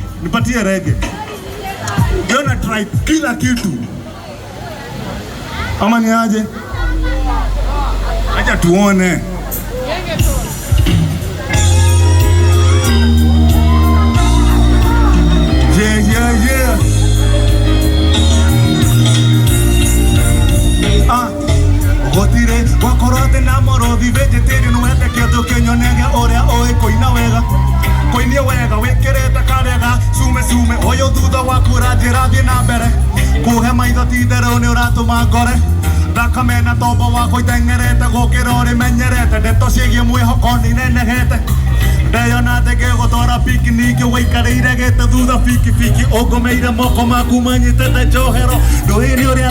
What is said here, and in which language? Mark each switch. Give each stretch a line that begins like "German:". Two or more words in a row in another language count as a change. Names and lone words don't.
Swahili: Nipatie reggae. Yo na try kila kitu. Ama ni aje? Acha tuone. Yeah.
Kikuyu: Gotire wakorote na morothi vegetarian wende kindu kinyonege uria oi koina wega koinie wega wikirete karega sume oyo thutha waku ranjirathie na mbere kuhe maitho titherũ nĩ ũratũma ngore thakame na tombo wakwa itengerete gũkĩra ũrĩ menyerete ndeto ciĩgiĩ mwĩhoko nĩnenehete ndeyona ngĩgũtwara picnic ũgĩikarĩire gĩtĩ thutha bikibiki ũngũmĩire moko maku manyitĩte njohero ndũĩrĩ ũrĩa